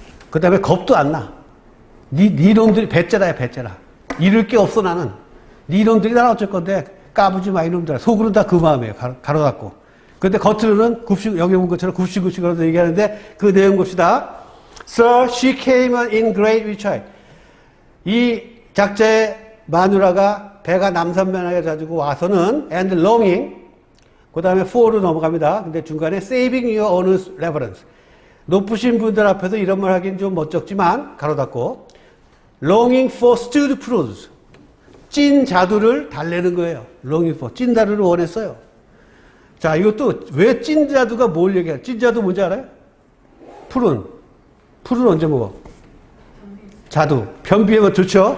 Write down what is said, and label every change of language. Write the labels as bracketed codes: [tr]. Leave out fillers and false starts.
[ko] 그 다음에 겁도 안 나. 네 놈들이 배째라야, 배째라. 잃을 게 없어, 나는. 네 놈들이 나는 어쩔 건데, 까부지 마, 이놈들아. 속으로는 다 그 마음이에요. 가로 닫고. 근데 겉으로는 여기 본 것처럼 굽시굽시거려서 얘기하는데, 그 내용 봅시다. [en] Sir, she came in great rejoice. [ko] 이 작자의 마누라가 배가 남산면하게 가지고 와서는 [en] and longing, [ko] 그 다음에 for로 넘어갑니다. 근데 중간에 [en] saving your honest reverence. [ko] 높으신 분들 앞에서 이런 말 하긴 좀 멋쩍지만 가로 닫고 [en] longing for stewed prunes, [ko] 찐 자두를 달래는 거예요. [en] longing for, [ko] 찐 자두를 원했어요. 자, 이것도 왜 찐 자두가 뭘 얘기해요? 찐 자두 뭔지 알아요? 푸른 언제 먹어? 자두. 변비에 좋죠?